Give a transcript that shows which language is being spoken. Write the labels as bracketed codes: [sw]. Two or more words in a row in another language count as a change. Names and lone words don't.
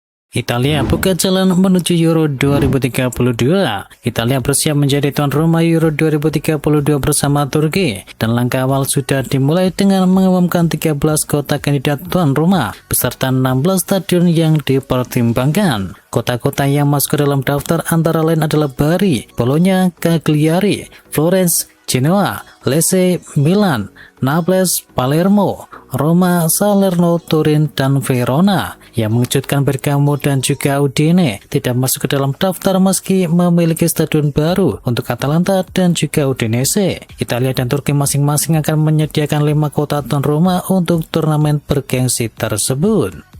[id] Italia buka jalan menuju Euro 2032. Italia bersiap menjadi tuan rumah Euro 2032 bersama Turki, dan langkah awal sudah dimulai dengan mengumumkan 13 kota kandidat tuan rumah beserta 16 stadion yang dipertimbangkan. Kota-kota yang masuk ke dalam daftar antara lain adalah Bari, Bologna, Cagliari, Florence, Genoa, Lecce, Milan, Naples, Palermo, Roma, Salerno, Turin, dan Verona. Yang mengejutkan, Bergamo dan juga Udine tidak masuk ke dalam daftar meski memiliki stadion baru untuk Atalanta dan juga Udinese. Italia dan Turki masing-masing akan menyediakan 5 kota tuan rumah untuk turnamen bergengsi tersebut.